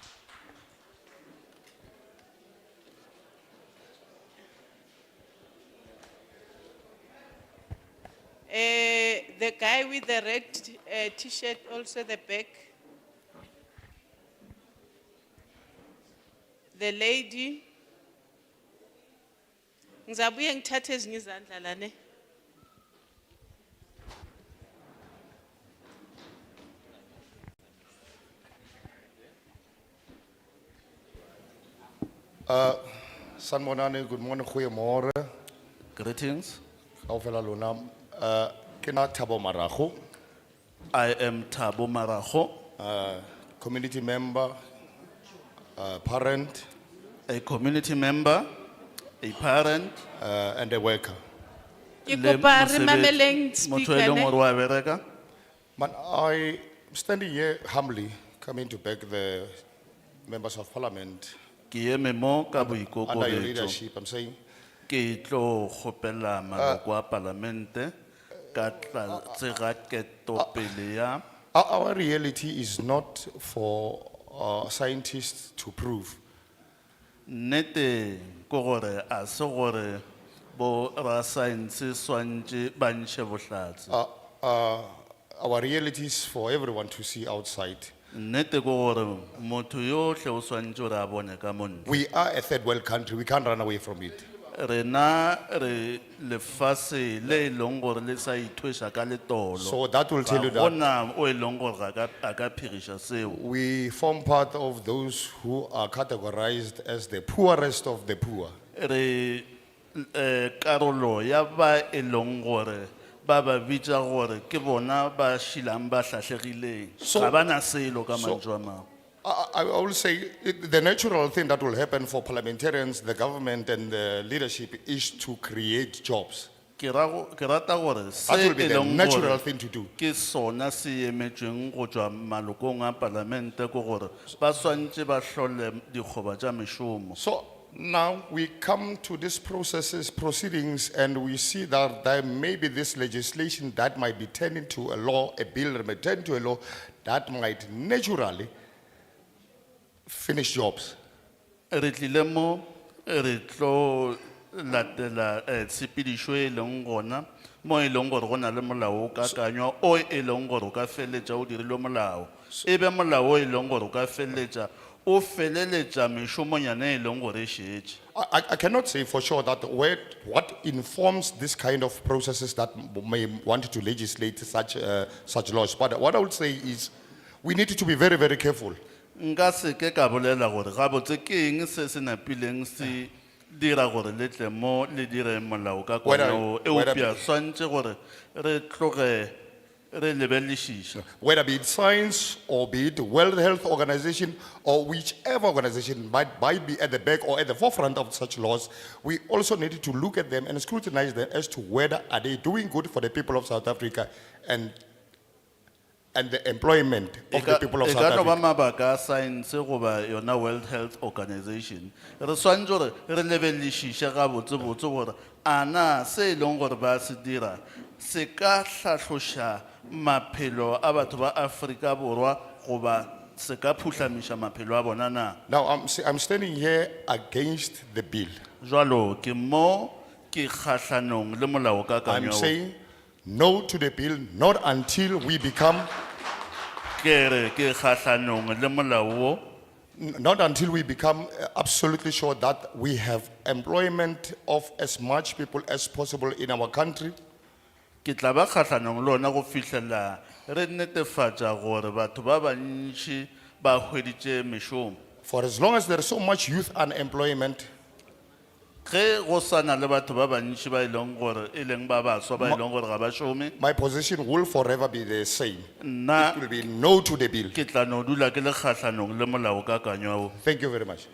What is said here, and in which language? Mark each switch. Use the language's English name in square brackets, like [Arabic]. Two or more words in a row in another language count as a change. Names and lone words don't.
[English] The guy with the red t-shirt, also the back. The lady. [Zulu] Ngizabuye ngithathe ezinye izandla la ne. Sanmonani, [English] good morning, goeiemorgen. Greetings. [Southern Sotho] Kaufela lona. Kena Thabo Marago. [English] I am Thabo Marago. Community member, parent. A community member, a parent. And a worker. Man, I'm standing here humbly, coming to beg the members of parliament [Northern Sotho] Ke eme mo ka [English] Under your [Northern Sotho] boikokobetso. [English] leadership, I'm saying. [Northern Sotho] Ke tlo kgopela maloko a parlamente ka tlase ga ketopele ya [English] Our reality is not for scientists to prove. [Northern Sotho] nnete ke gore a se gore bo rasaense swantše ba ntšhe bohlatse. [English] Our reality is for everyone to see outside. [Northern Sotho] nnete ke gore motho yohle o swantše gore a bone ka mo ntle. [English] We are a third world country, we can't run away from it. [Northern Sotho] Rena re lefase le e leng gore le sa ithweša ka letolo. [English] So that will tell you [Northern Sotho] Ga [English] that- [Northern Sotho] gona o e leng gore a ka phiriša seo. [English] We form part of those who are categorized as the poorest of the poor. [Northern Sotho] Re karolo ya ba e leng gore ba ba bitša gore ke bona ba šilang ba hlahlegileng. Ga bana selo ka mantswe a mangwe. [English] I will say the natural thing that will happen for parliamentarians, the government and the leadership is to create jobs. [Northern Sotho] Ke rata gore se [English] That will be [Northern Sotho] e [English] the [Northern Sotho] leng [English] natural [Northern Sotho] gore [English] thing to do. [Northern Sotho] ke sona se emetšweng go tšwa malokong a parlamente ke gore ba swantše ba hlole dikgoba tša mešomo. [English] So now we come to these proceedings and we see that there may be this legislation that might be turned into a law, a bill that might turn into a law that might naturally finish jobs. [Northern Sotho] Re tlile mo re tlo latela tshepedišo e leng gona mo e leng gore go na le molao o kakanywa o e leng gore o ka feleletša o dirilwe molao e be molao o e leng gore o ka feleletša o feleletša mešomonyana e leng gore e šetše. [English] I cannot say for sure that what informs this kind of processes that may want to legislate such laws. But what I would say is we need to be very, very careful. [Northern Sotho] Nka se ke ka bolela gore gabotse ke eng se se napileng se dira gore le tle mo le dire molao ka kwana o eupša swantše gore re tloge re lebelelešiša. [English] Whether be it science or be it World Health Organization or whichever organization might be at the back or at the forefront of such laws, we also need to look at them and scrutinize them as to whether are they doing good for the people of South Africa and the employment of the people of South [Northern Sotho] E ka tlo ba [English] Africa. [Northern Sotho] mabaka a science goba yona World Health Organization. Re swantše gore re lebelelešiše gabotsebotse gore a na se e leng gore ba se dira se ka hlahloša maphelo a batho ba Afrika Borwa goba se ka phuhlamiša maphelo a bona na. [English] Now I'm standing here against the bill. [Northern Sotho] Jwalo ke mo ke kgahlanong le molao ka [English] I'm [Northern Sotho] kanyo. [English] saying no to the bill, not until we become, not until we become absolutely sure that we have employment of as much people as possible in our country. [Northern Sotho] Ke tla ba kgahlanong le ona go fihlela re netefatša gore batho ba bantši ba hweditše mešomo. [English] For as long as there is so much youth unemployment, [Northern Sotho] ge go sana le batho ba bantši ba e leng gore e leng ba baswa ba e leng gore ga ba šome, [English] my position will forever be the same. [Northern Sotho] nna [English] It will be no to the bill. [Northern Sotho] ke tla no dula ke le kgahlanong le molao ka kanyo. [English] Thank you very much.